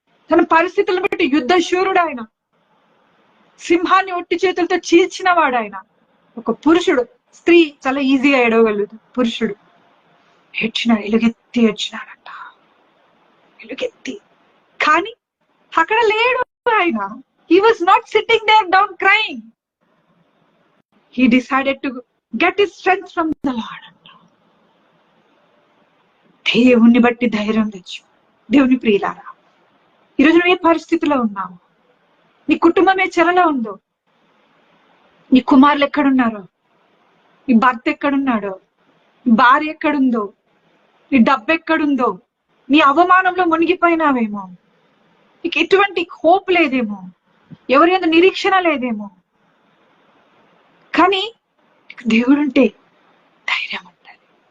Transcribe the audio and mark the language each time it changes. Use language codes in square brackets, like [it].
[te] తన పరిస్థితులను బట్టి యుద్ధ శూరుడు ఆయన, సింహాన్ని ఒట్టి చేతులతో చీల్చిన వాడు ఆయన. ఒక పురుషుడు, స్త్రీ చాలా ఈజీగా ఏడవగలదు, పురుషుడు ఏడ్చినాడు, ఎలుగెత్తి ఏడ్చినాడంట, ఎలుగెత్తి. కానీ అక్కడ లేడు ఆయన. [en] He was not sitting there down crying. He decided to get his strength from the Lord. [te] దేవుణ్ణి బట్టి ధైర్యం తెచ్చు. దేవుని ప్రియులారా, ఈరోజు నువ్వు ఏ పరిస్థితిలో ఉన్నావు, నీ కుటుంబం ఏ చెరలో ఉందో, నీ కుమారులు ఎక్కడున్నారో, నీ భర్త ఎక్కడున్నాడో, నీ భార్య ఎక్కడుందో, నీ డబ్బు ఎక్కడుందో, నీ అవమానంలో మునిగిపోయినావేమో, నీకు ఎటువంటి హోప్ లేదేమో, ఎవరి యందు నిరీక్షణ లేదేమో, కానీ దేవుడుంటే ధైర్యం ఉంటుంది.